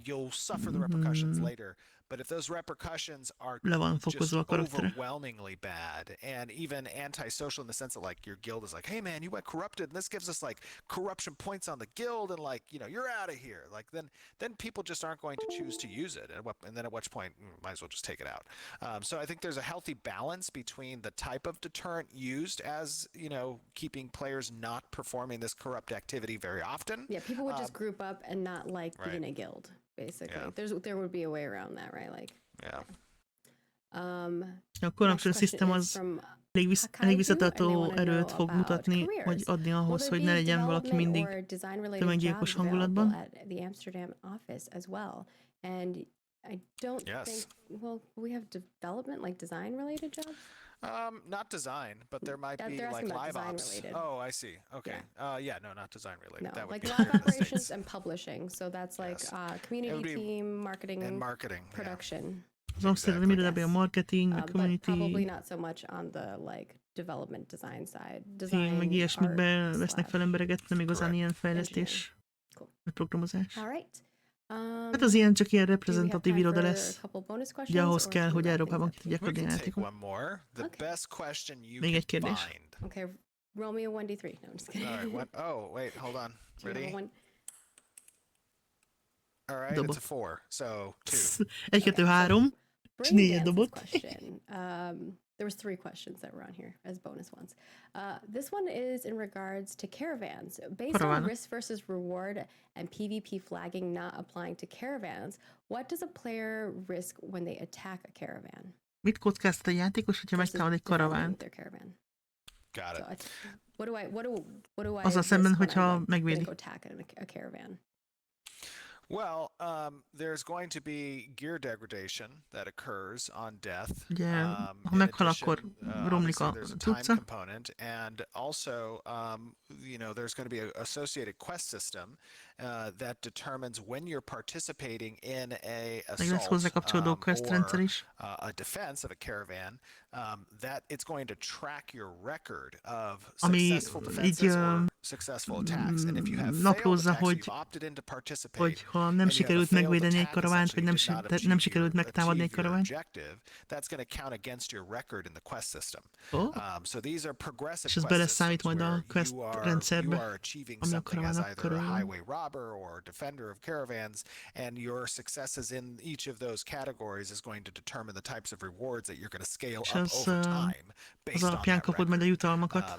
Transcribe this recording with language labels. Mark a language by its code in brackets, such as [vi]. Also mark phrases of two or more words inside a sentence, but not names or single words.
[en] But if those repercussions are just overwhelmingly bad and even antisocial in the sense that like your guild is like, hey man, you went corrupted and this gives us like corruption points on the guild and like, you're out of here. Like then people just aren't going to choose to use it. And then at which point, might as well just take it out. So I think there's a healthy balance between the type of deterrent used as, keeping players not performing this corrupt activity very often. Yeah, people would just group up and not like being a guild. Basically, there would be a way around that, right? Like, [hu] a [en] corruption system [hu] az elég visszatartó erőt fog mutatni, vagy adni ahhoz, hogy ne legyen valaki mindig tömeggyilkos hangulatban. [en] The Amsterdam office as well, and I don't think. Well, we have development, like design-related jobs. Not design, but there might be like live ops. Oh, I see. Okay. No, not design related. No, that would like be live operations and publishing. So that's like community team, marketing, and marketing, production. [hu] Az Amsterdam irodában a marketing, a community. [en] But probably not so much on the like development design side. Design, [hu] meg ilyesmikben vesznek fel embereket, nem igazán ilyen fejlesztés, vagy programozás. [en] All right. [hu] Hát az ilyen csak ilyen reprezentatív iroda lesz. Ugye ahhoz kell, hogy Európában ki tudják adni a játékot. Még egy kérdés. [en] Okay, roll me a 1d3. No, I'm just kidding. All right, wait, hold on. Ready? All right, it's a 4, so 2. 1, 2, 3. [hu] És 4 dobott. [en] There was 3 questions that were on here as bonus ones. This one is in regards to caravans. Based on risk versus reward and PvP flagging not applying to caravans, what does a player risk when they attack a caravan? [hu] Mit kockáztat a játékos, hogyha megtámad egy karavánt? [en] Got it. So what do I [hu] azzal szemben, hogyha megvédi? [en] Attack a caravan? Well, there's going to be gear degradation that occurs on death. [hu] Ugye, ha meghal, akkor romlik a cucca. [en] And also, there's going to be an associated quest system that determines when you're participating in a assault or a defense of a caravan, that it's going to track your record of successful defenses or successful attacks. And if you have failed attacks, you've opted in to participate, [hu] ha nem sikerült megvédeni egy karavánt, vagy nem sikerült megtámadni egy karavánt, [en] that's going to count against your record in the quest system. So these are progressive [hu] és ez beleszámít majd a quest rendszerbe, ami a karavánok körül. [en] Highway robber or defender of caravans, and your successes in each of those categories is going to determine the types of rewards that you're going to scale up over time based on that record.